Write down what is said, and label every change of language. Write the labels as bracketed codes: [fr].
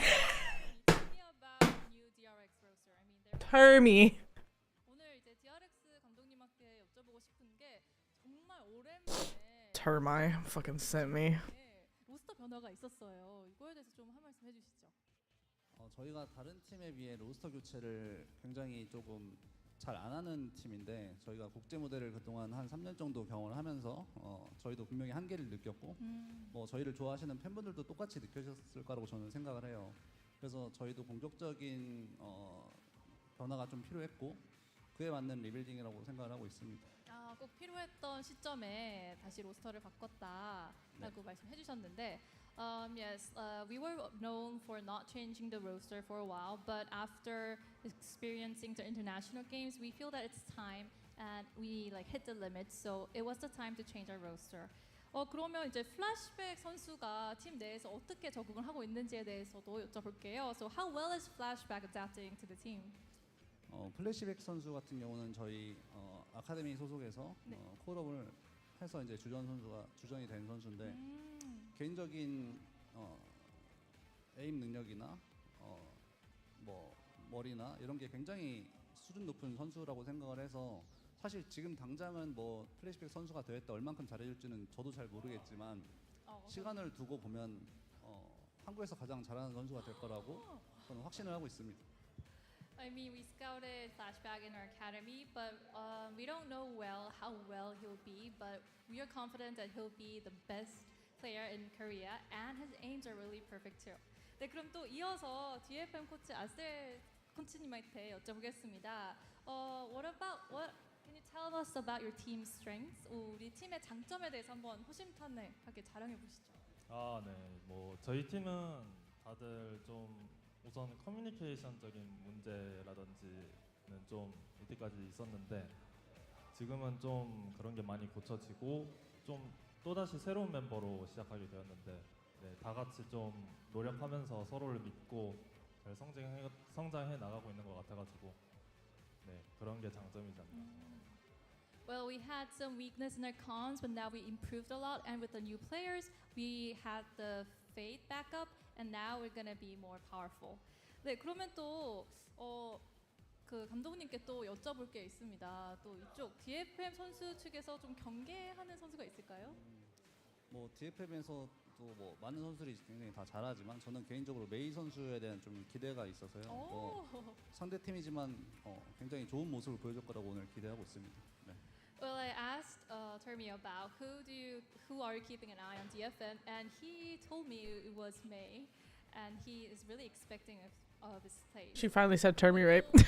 [en] tell me about new DRX roster. I mean, Termy. [ko] 오늘 이제 DRX 감독님한테 여쭤보고 싶은 게 정말 오랜만에 [en] Termai fucking sent me. [ko] 로스터 변화가 있었어요. 이거에 대해서 좀 한 말씀 해주시죠. 저희가 다른 팀에 비해 로스터 교체를 굉장히 조금 잘 안 하는 팀인데 저희가 국제 무대를 그동안 한 3년 정도 경험을 하면서 저희도 분명히 한계를 느꼈고 뭐 저희를 좋아하시는 팬분들도 똑같이 느끼셨을 거라고 저는 생각을 해요. 그래서 저희도 공격적인 변화가 좀 필요했고 그에 맞는 리빌딩이라고 생각을 하고 있습니다. [en] 꼭 필요했던 시점에 다시 로스터를 바꿨다라고 말씀해 주셨는데 yes, we were known for not changing the roster for a while, but after experiencing the international games, we feel that it's time and we like hit the limit, so it was the time to change our roster. [ko] 그러면 이제 플래시백 선수가 팀 내에서 어떻게 적응을 하고 있는지에 대해서도 여쭤볼게요. [en] So how well is Flashback adapting to the team? [ko] 플래시백 선수 같은 경우는 저희 아카데미 소속에서 콜업을 해서 이제 주전이 된 선수인데 개인적인 에임 능력이나 뭐 머리나 이런 게 굉장히 수준 높은 선수라고 생각을 해서 사실 지금 당장은 뭐 플래시백 선수가 대회 때 얼만큼 잘해줄지는 저도 잘 모르겠지만 시간을 두고 보면 한국에서 가장 잘하는 선수가 될 거라고 저는 확신을 하고 있습니다. [en] I mean, we scouted Flashback in our academy, but we don't know how well he'll be, but we are confident that he'll be the best player in Korea, and his aims are really perfect too. 네, 그럼 또 이어서 DFM 코치 아셀 [ko] 코치님한테 여쭤보겠습니다. [en] What can you tell us about your team's strengths? [ko] 우리 팀의 장점에 대해서 한번 허심탄회하게 자랑해 보시죠. 아, 네. 뭐 저희 팀은 다들 좀 우선 커뮤니케이션적인 문제라든지는 좀 이때까지 있었는데 지금은 좀 그런 게 많이 고쳐지고 좀 또다시 새로운 멤버로 시작하게 되었는데 네, 다 같이 좀 노력하면서 서로를 믿고 잘 성장해 나가고 있는 것 같아가지고 네, 그런 게 장점이지 않나. [en] Well, we had some weakness in our cons, but now we improved a lot. And with the new players, we had the faith back up, and now we're gonna be more powerful. [ko] 네, 그러면 또 그 감독님께 또 여쭤볼 게 있습니다. 또 이쪽 DFM 선수 측에서 좀 경계하는 선수가 있을까요? 뭐 DFM에서도 뭐 많은 선수들이 굉장히 다 잘하지만 저는 개인적으로 메이 선수에 대한 좀 기대가 있어서요. 상대 팀이지만 굉장히 좋은 모습을 보여줄 거라고 오늘 기대하고 있습니다. 네. [en] Well, I asked Termi about who are you keeping an eye on DFM, and he told me it was May, and he is really expecting of his play. She finally said term me right.